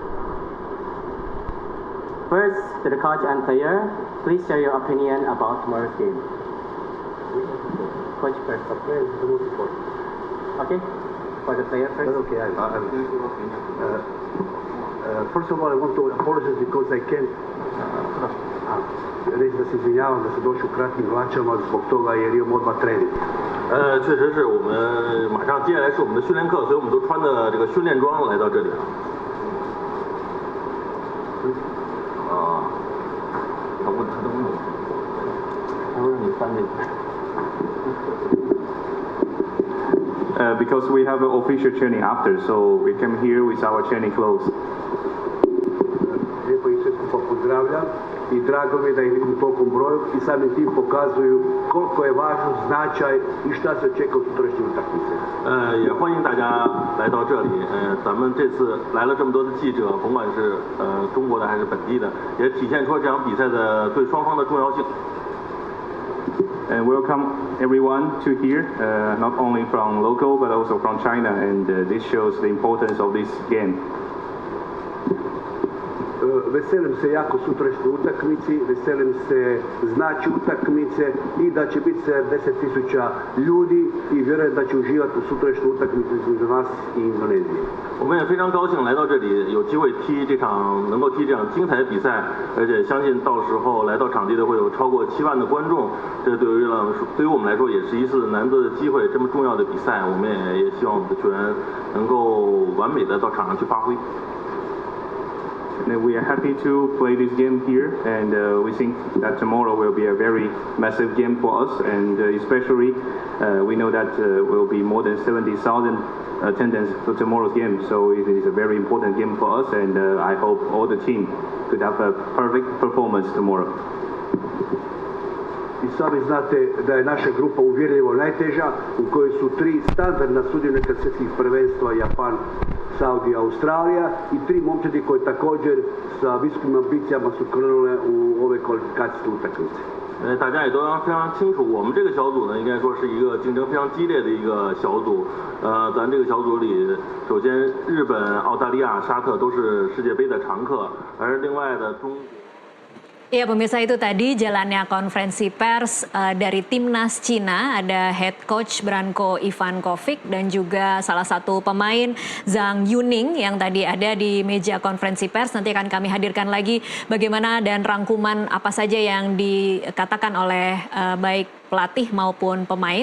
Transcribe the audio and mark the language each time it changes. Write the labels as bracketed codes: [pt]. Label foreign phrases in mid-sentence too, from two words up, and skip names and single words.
[en] First, to the coach and player, please share your opinion about tomorrow's game. Coach first. Okay? For the player first. Okay, first of all, I want to apologize because I can't [hr] reći da se izvinjavam da se došao kratkim vlačama zbog toga jer imam odmah trening. [zh] 确实是我们马上接下来是我们的训练课，所以我们都穿的这个训练装来到这里了。他都问我，他说让你翻这个。 [en] Because we have an official training after, so we came here with our training clothes. [hr] ponavljam i drago mi je da ih vidim u tolikom broju i samim tim pokazuju koliko je važan značaj i šta se očekuje od sutrašnje utakmice. [zh] 也欢迎大家来到这里。咱们这次来了这么多的记者，甭管是中国的还是本地的，也体现出这场比赛的对双方的重要性。 [en] And welcome everyone to here, not only from local but also from China, and this shows the importance of this game. [hr] Veselim se jako sutrašnjoj utakmici, veselim se znači utakmice i da će biti 70.000 ljudi i vjerujem da će uživati u sutrašnjoj utakmici između nas i Indonezije. [zh] 我们也非常高兴来到这里，有机会能够踢这场精彩的比赛，而且相信到时候来到场地的会有超过7万的观众，这对于我们来说也是一次难得的机会，这么重要的比赛，我们也希望我们的球员能够完美的到场上去发挥。 [en] And we are happy to play this game here, and we think that tomorrow will be a very massive game for us, and especially we know that will be more than 70,000 attendance for tomorrow's game, so it is a very important game for us, and I hope all the team could have a perfect performance tomorrow. [hr] I sami znate da je naša grupa uvjerljivo najteža, u kojoj su 3 standardna sudionika svjetskih prvenstva, Japan, Saudija, Australija i 3 momčadi koje također sa visokim ambicijama su krenule u ove kvalifikacijske utakmice. [zh] 大家也都非常清楚，我们这个小组呢，应该说是一个竞争非常激烈的一个小组。咱这个小组里，首先日本、澳大利亚、沙特都是世界杯的常客，而另外的中国。 [id] Ya pemirsa, itu tadi jalannya konferensi pers dari Timnas Cina, ada [en] head coach [id] Branko Ivankovic dan juga salah satu pemain Zhang Yuning yang tadi ada di meja konferensi pers. Nanti akan kami hadirkan lagi bagaimana dan rangkuman apa saja yang dikatakan oleh baik pelatih maupun pemain.